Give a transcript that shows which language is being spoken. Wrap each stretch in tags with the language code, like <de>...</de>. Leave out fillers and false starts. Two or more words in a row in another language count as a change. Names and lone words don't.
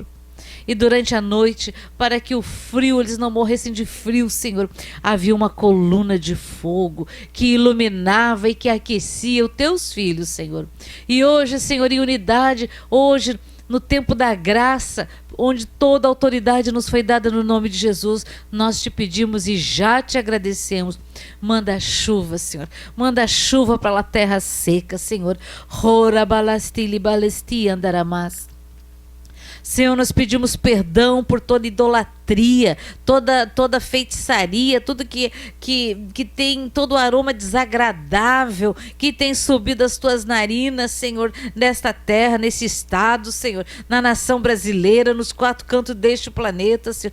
<pt>E durante a noite, para que o frio, eles não morressem de frio, Senhor, havia uma coluna de fogo que iluminava e que aquecia os Teus filhos, Senhor. E hoje, Senhor, em unidade, hoje, no tempo da graça, onde toda a autoridade nos foi dada no nome de Jesus, nós Te pedimos e já Te agradecemos. Manda chuva, Senhor. Manda chuva para a terra seca, Senhor. Rora balastili balesti andaramas. Senhor, nós pedimos perdão por toda idolatria, toda feitiçaria, tudo que tem todo o aroma desagradável, que tem subido as Tuas narinas, Senhor, nesta terra, nesse estado, Senhor, na nação brasileira, nos quatro cantos deste planeta, Senhor.</pt>